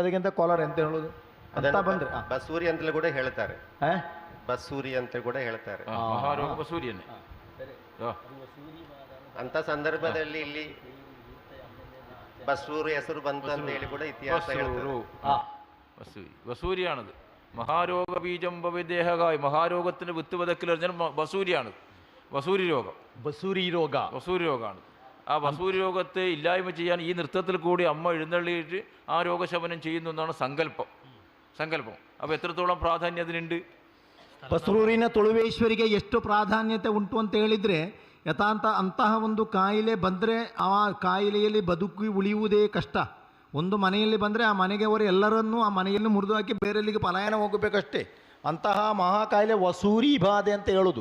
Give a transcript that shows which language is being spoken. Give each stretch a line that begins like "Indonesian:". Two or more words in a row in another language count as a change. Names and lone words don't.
Kannada: ಅದಕ್ಕಿಂತ ಕೊಲರ್ ಎಂತ ಹೇಳೋದು ಅಂತ ಬಂದರೆ ಬಸೂರಿ ಅಂತಲೂ ಕೂಡ ಹೇಳ್ತಾರೆ. ಬಸೂರಿ ಅಂತ ಕೂಡ ಹೇಳ್ತಾರೆ. ಅಂತ ಸಂದರ್ಭದಲ್ಲಿ ಇಲ್ಲಿ ಬಸೂರಿ ಹೆಸರು ಬಂತು ಅಂತ ಹೇಳಿ ಕೂಡ ಇತಿಹಾಸ
Malayalam: വസൂരിയാണത്.
Sanskrit: മഹാരോഗബീജം ഭവദേഹകായ,
Malayalam: മഹാരോഗത്തിന് വിത്ത് വിതക്കൽ വസൂരിയാണ്. വസൂരി രോഗം, വസൂരി രോഗമാണ്. ആ വസൂരി രോഗത്തെ ഇല്ലായ്മ ചെയ്യാൻ ഈ നൃത്തത്തിൽ കൂടി അമ്മ എഴുന്നള്ളിയിട്ട് ആ രോഗശമനം ചെയ്യുന്നു എന്നാണ് സങ്കല്പം. അപ്പോൾ എത്രത്തോളം പ്രാധാന്യം അതിനുണ്ട്?
Kannada: ಬಸರೂರಿನ ತುಳುವೇಶ್ವರಿಗೆ ಎಷ್ಟು ಪ್ರಾಧಾನ್ಯತೆ ಉಂಟು ಅಂತ ಹೇಳಿದರೆ, ಯಥಾಂತ ಅಂತಹ ಒಂದು ಕಾಯಿಲೆ ಬಂದರೆ ಆ ಕಾಯಿಲೆಯಲ್ಲಿ ಬದುಕಿ ಉಳಿಯುವುದೇ ಕಷ್ಟ. ಒಂದು ಮನೆಯಲ್ಲಿ ಬಂದರೆ ಆ ಮನೆಗೆ ಅವರು ಎಲ್ಲರನ್ನೂ ಆ ಮನೆಯಲ್ಲಿ ಮುರಿದು ಹಾಕಿ ಬೇರೆಲ್ಲಿಗೆ ಪಲಾಯನ ಹೋಗಬೇಕಷ್ಟೇ. ಅಂತಹ ಮಹಾಕಾಯಿಲೆ ವಸೂರಿ ಬಾಧೆ ಅಂತ ಹೇಳೋದು.